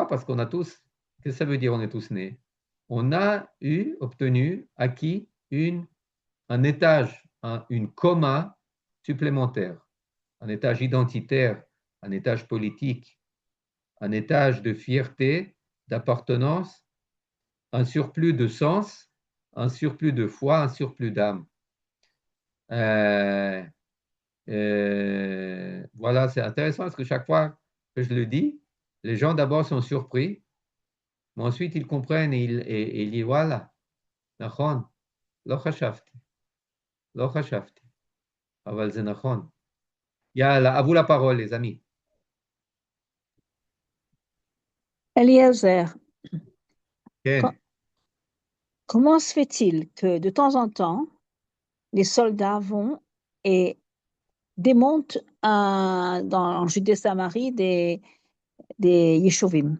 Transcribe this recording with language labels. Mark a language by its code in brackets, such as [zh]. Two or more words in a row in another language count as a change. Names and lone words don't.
[fr] Parce qu'on a tous, qu'est-ce que ça veut dire on est tous nés? On a acquis un étage, une coma supplémentaire, un étage identitaire, un étage politique, un étage de fierté, d'appartenance, un surplus de sens, un surplus de foi, un surplus d'âme. Voilà, c'est intéressant parce que chaque fois que je le dis, les gens d'abord sont surpris, mais ensuite ils comprennent et ils disent voilà, [he] נכון, לא חשבתי, לא חשבתי, אבל זה נכון. [fr] Yalla, à vous la parole, les amis. Eliezer, Ken. comment se fait-il que de temps en temps, les soldats vont et démontent en Judée-Samarie des yeshuvim?